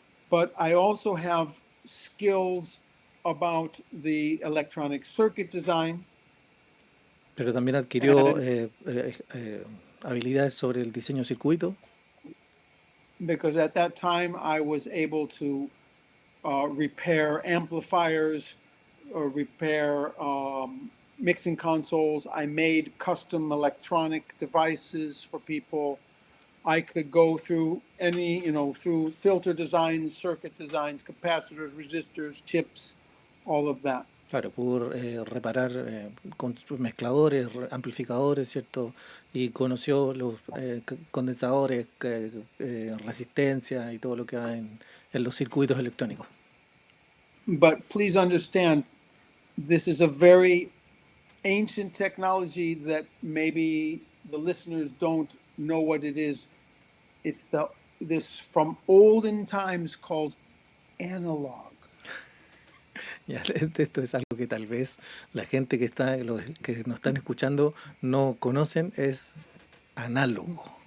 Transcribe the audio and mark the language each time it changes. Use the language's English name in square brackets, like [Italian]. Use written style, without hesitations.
[English] But I also have skills about the electronic circuit design, [Spanish] pero también adquirió [English] and [Spanish] habilidades sobre el diseño de circuito, [English] because at that time I was able to repair amplifiers or repair mixing consoles. I made custom electronic devices for people. I could go through through filter designs, circuit designs, capacitors, resistors, chips, all of that. [Spanish] claro, pudo reparar con mezcladores, amplificadores, ¿cierto? Y conoció los condensadores, resistencia y todo lo que va en los circuitos electrónicos. [English] But please understand, this is a very ancient technology that maybe the listeners don't know what it is. It's this from olden times called analog. [Spanish] Ya, esto es algo que tal vez la gente los que nos están escuchando no conocen, es análogo.